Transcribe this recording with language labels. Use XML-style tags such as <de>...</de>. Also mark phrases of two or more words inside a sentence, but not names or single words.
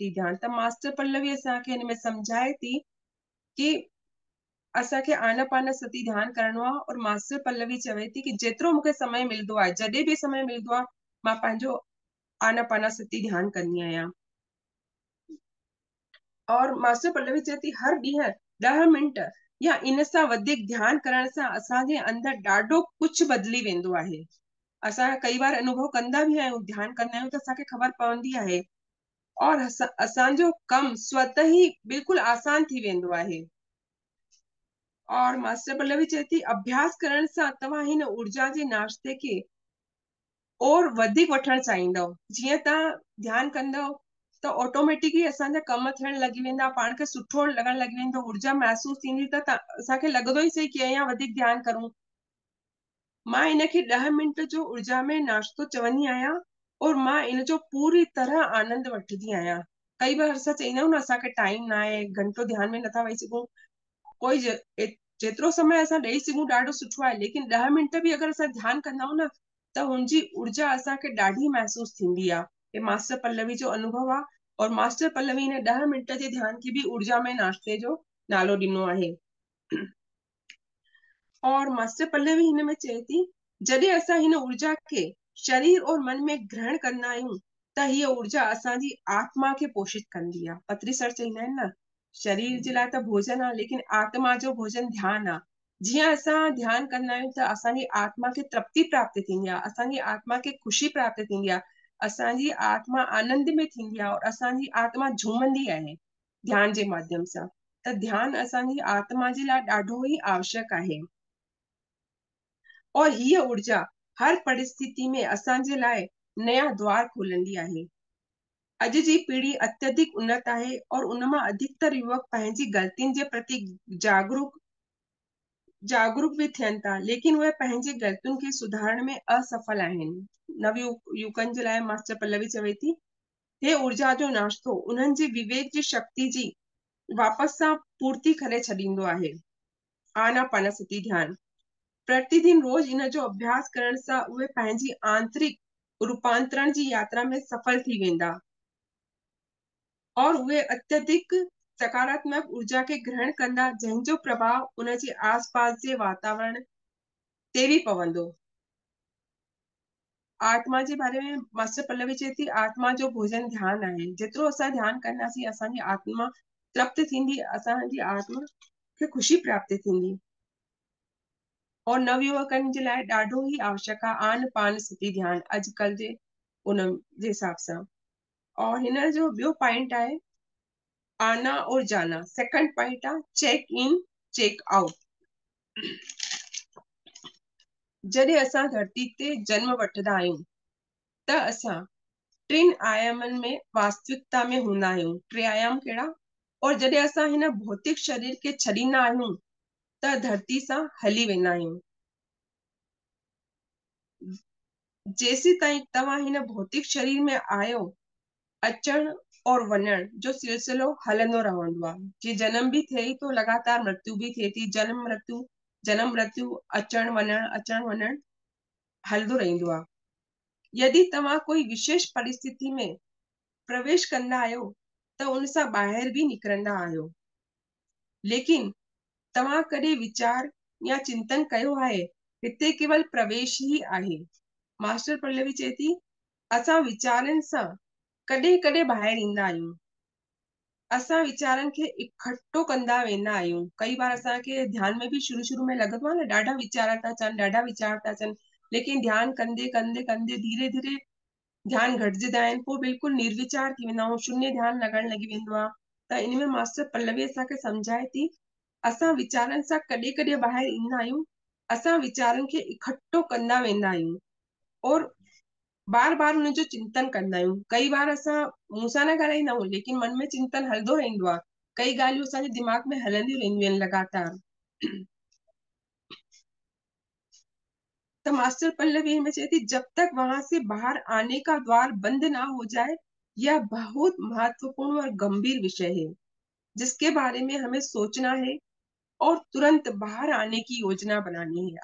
<sd>त मास्टर पल्लवी असांखे हिन में समझाए थी कि असांखे आनापानसती ध्यानु करणो आहे। और मास्टर पल्लवी चवे थी कि जेतिरो मूंखे समय मिलंदो आहे, जॾहिं बि समय मिलंदो आहे, मां पंहिंजो आनापानसती ध्यानु कंदी आहियां। और मास्टर पल्लवी चवे थी हर ॾींहुं 10 मिंट या इन सां वधीक ध्यानु करण सां असांजे अंदरि ॾाढो कुझु बदिली वेंदो आहे। असां कई बार अनुभव कंदा बि आहियूं, ध्यानु कंदा आहियूं त असांखे ख़बर पवंदी आहे। और असांजो कमु स्वतः ई बिल्कुलु आसान थी वेंदो आहे। और मास्टर पल्लवी चवे थी अभ्यास करण सां तव्हां हिन ऊर्जा जे नाश्ते खे और वधीक वठणु चाहींदव। जीअं तव्हां ध्यानु कंदव त ऑटोमेटिकली असांजा कम थियण लॻी वेंदा, पाण खे सुठो लॻण लॻी वेंदो, ऊर्जा महसूस थींदी, त असांखे लॻंदो ई सही कि अञा वधीक ध्यानु करूं। मां इनखे 10 मिंट जो ऊर्जा में नाश्तो चवंदी आहियां और मां इन जो पूरी तरह आनंद वठंदी आहियां। कई बार असां चईंदा आहियूं न असांखे टाइम न आहे, घंटो ध्यान में नथा वेही सघूं। कोई जेतिरो समय असां ॾेई सघूं ॾाढो सुठो आहे, लेकिन 10 मिंट बि अगरि असां ध्यानु कंदा आहियूं न त हुनजी ऊर्जा असांखे ॾाढी महसूस थींदी आहे। हे मास्टर पल्लवी जो अनुभव आहे। और मास्टर पल्लवी ने 10 मिंट जे ध्यान खे बि ऊर्जा में नाश्ते जो नालो ॾिनो आहे। और मास्टर पल्लवी हिन में चए थी जॾहिं असां हिन ऊर्जा खे शरीर और मन में ग्रहण कंदा आहियूं त हीअ ऊर्जा असांजी आत्मा खे पोषित कंदी आहे। पत्री सर चईंदा आहिनि न, शरीर जे लाइ त भोजन आहे, लेकिन आत्मा जो भोजन ध्यानु आहे। जीअं असां ध्यानु कंदा आहियूं त असांजी आत्मा खे तृप्ति प्राप्त थींदी आहे, असांजी आत्मा खे ख़ुशी प्राप्त थींदी आहे, असांजी आत्मा आनंद में थींदी आहे और असांजी आत्मा झूमंदी आहे ध्यान जे माध्यम सां। त ध्यानु असांजी आत्मा जे लाइ ॾाढो ई आवश्यक आहे। और हीअ ऊर्जा हर परिस्थिति में असांजे लाइ नया द्वार खोलंदी आहे। अॼु जी पीढ़ी अत्यधिक उन्नत आहे और उन मां अधिकतर युवक पंहिंजी ग़लतियुनि जे प्रति जागरूक भी थियनि था, लेकिन उहे पंहिंजी ग़लतियुनि खे सुधारण में असफल आहिनि। नव युवकनि जे लाइ मास्टर पल्लवी चवे थी हे ऊर्जा जो नाश्तो उन्हनि जी विवेक जी शक्ति जी वापस सां पूर्ति करे छॾींदो आहे। आनापानसती ध्यानु प्रतिदिन रोज इन जो अभ्यास करण सां उहे पंहिंजी आंतरिक रूपांतरण जी यात्रा में सफल थी वेंदा और उहे अत्यधिक सकारात्मक ऊर्जा के ग्रहण कंदा, जंहिंजो प्रभाव उन जे आसपास जे वातावरण ते भी पवंदो। आत्मा जे बारे में मास्टर पल्लवी चए थी आत्मा जो भोजन ध्यान आहे। जेतिरो असां ध्यानु कंदासीं असांजी आत्मा तृप्त थींदी, असांजी आत्मा खे ख़ुशी प्राप्त थींदी। और नवयुवकनि जे लाइ ॾाढो ई आवश्यक आहे आनापानसती ध्यानु अॼुकल्ह जे उन जे हिसाब सां। और हिन जो ॿियो पॉइंट आहे</sd> <hi>आना और जाना।</hi> <en>second point</en> <sd>आहे</sd> <en>check in check out.</en> <sd>जॾहिं असां धरती ते जन्म वठंदा आहियूं त असां 3 आयामनि में वास्तविकता में हूंदा आहियूं। 3 आयाम कहिड़ा? और जॾहिं असां हिन भौतिक शरीर खे छॾींदा आहियूं त धरती सां हली वेंदा आहियूं। जेसी ताईं तव्हां हिन भौतिक शरीर में आहियो, अचण और वञण जो सिलसिलो हलंदो रहंदो आहे। जीअं जन्म भी थिए थो, लगातार मृत्यु भी थिए थी, जन्म मृत्यु अचण वञण हलंदो रहंदो आहे। यदि तव्हां कोई विशेष परिस्थिति में प्रवेश कंदा आहियो त उन सां ॿाहिरि भी निकिरंदा आहियो, लेकिन तव्हां कॾहिं विचार या चिंतन कयो आहे हिते केवल प्रवेश ही आहे। मास्टर पल्लवी चए थी असां वीचारनि सां कॾहिं कॾहिं ॿाहिरि ईंदा आहियूं, असां वीचारनि खे इकट्ठो कंदा वेंदा आहियूं। कई बार असांखे ध्यान में भी शुरू में लॻंदो आहे न ॾाढा वीचार था अचनि, लेकिन ध्यानु कंदे कंदे कंदे धीरे धीरे ध्यानु घटिजंदा आहिनि, पोइ बिल्कुलु निर्विचार थी वेंदा आहियूं, शून्य ध्यानु लॻण लॻी वेंदो आहे। त इन में मास्टर पल्लवी असांखे सम्झाए थी असां वीचारनि सां कॾहिं कॾहिं ॿाहिरि ईंदा आहियूं, असां वीचारनि खे इकट्ठो कंदा वेंदा आहियूं और बार बार उन जो चिंतन कंदा आहियूं। कई बार असां मुंहं सां न ॻाल्हाईंदा आहियूं, लेकिन मन में चिंतन हलंदो रहंदो आहे। कई ॻाल्हियूं असांजे दिमाग़ में हलंदियूं रहंदियूं आहिनि लगातार।</sd> <hi>तो मास्टर पल्लवी में कहती जब तक वहां से बाहर आने का द्वार बंद ना हो जाए, यह बहुत महत्वपूर्ण और गंभीर विषय है जिसके बारे में हमें सोचना है और तुरंत बाहर आने की योजना बनानी है।</hi>